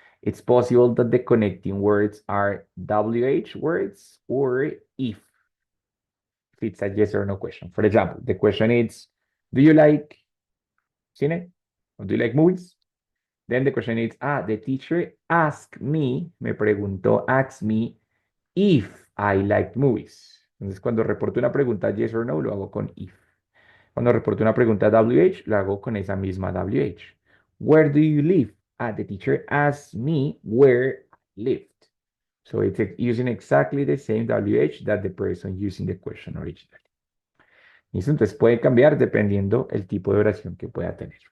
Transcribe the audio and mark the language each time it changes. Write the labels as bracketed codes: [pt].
[en] It's possible that the connecting words are WH words or if it's a yes or no question. For example, the question is, do you like cine? Or do you like movies? Then the question is, the teacher asked me, [es] me preguntó, [en] asked me if I liked movies. [es] Entonces, cuando reporto una pregunta yes or no, lo hago con if. Cuando reporto una pregunta WH, lo hago con esa misma WH. [en] Where do you live? The teacher asked me where I lived. So it's using exactly the same WH that the person using the question originally. [es] ¿Listo? Entonces puede cambiar dependiendo el tipo de oración que pueda tener.